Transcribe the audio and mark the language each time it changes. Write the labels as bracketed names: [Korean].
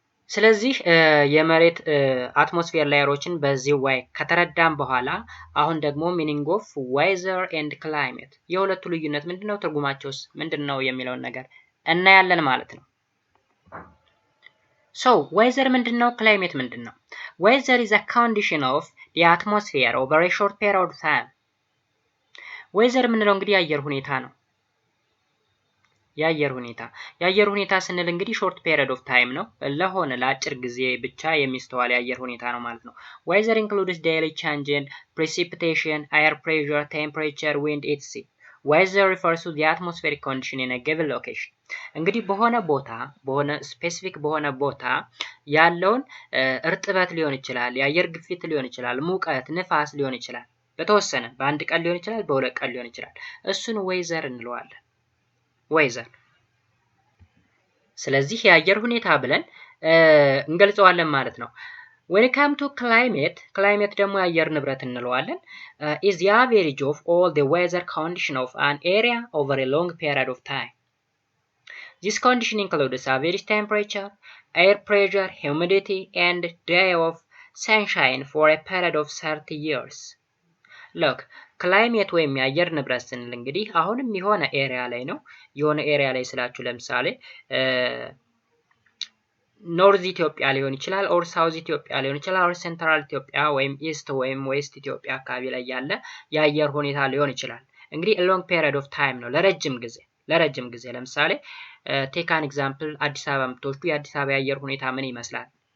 [Amharic] ስለዚህ የመሬት አትሞስፌር ላየሮችን በዚህ way ከተረዳን በኋላ አሁን ደግሞ ሚኒንግ ኦፍ ዌዘር ኤንድ ክላይሜት የሁለቱ ልዩነት ምንድነው፣ ትርጉማቸውስ ምንድነው የሚለውን ነገር እናያለን ማለት ነው። [English] So weather [Amharic] ምንድነው? ክላይሜት ምንድነው? [English] Weather is a condition of the atmosphere over a short period of time. [Amharic] weather ምንለው እንግዲህ የአየር ሁኔታ ነው። የአየር ሁኔታ ስንል እንግዲህ ሾርት ፔሪድ ኦፍ ታይም ነው፣ ለሆነ ለአጭር ጊዜ ብቻ የሚስተዋል የአየር ሁኔታ ነው ማለት ነው። [English] weather includes daily change in precipitation, air pressure, temperature, wind etc. weather refers to the atmospheric condition in a given location. [Amharic] እንግዲህ በሆነ ስፔሲፊክ በሆነ ቦታ ያለውን እርጥበት ሊሆን ይችላል፣ የአየር ግፊት ሊሆን ይችላል፣ ሙቀት፣ ንፋስ ሊሆን ይችላል። በተወሰነ በአንድ ቀን ሊሆን ይችላል፣ በሁለት ቀን ሊሆን ይችላል። እሱን ዌዘር እንለዋለን። ዌዘር ስለዚህ የአየር ሁኔታ ብለን እንገልጸዋለን ማለት ነው። [English] when it comes to climate [Amharic] ደግሞ የአየር ንብረት እንለዋለን። [English] is the average of all the weather condition of an area over a long period of time. This condition includes average temperature, air pressure, humidity, and day of sunshine for a period of 30 years. [Amharic] Look, climate ወይም የአየር ንብረት ስንል እንግዲህ አሁንም የሆነ ኤሪያ ላይ ነው። የሆነ ኤሪያ ላይ ስላችሁ ለምሳሌ ኖርዝ ኢትዮጵያ ሊሆን ይችላል፣ ኦር ሳውዝ ኢትዮጵያ ሊሆን ይችላል፣ ኦር ሴንትራል ኢትዮጵያ ወይም ኢስት ወይም ዌስት ኢትዮጵያ አካባቢ ላይ ያለ የአየር ሁኔታ ሊሆን ይችላል። እንግዲህ [English] a long period of time [Amharic] ነው፣ ለረጅም ጊዜ ለምሳሌ ቴክ አን ኤግዛምፕል አዲስ አበባ የምትወስዱ የአዲስ አበባ የአየር ሁኔታ ምን ይመስላል?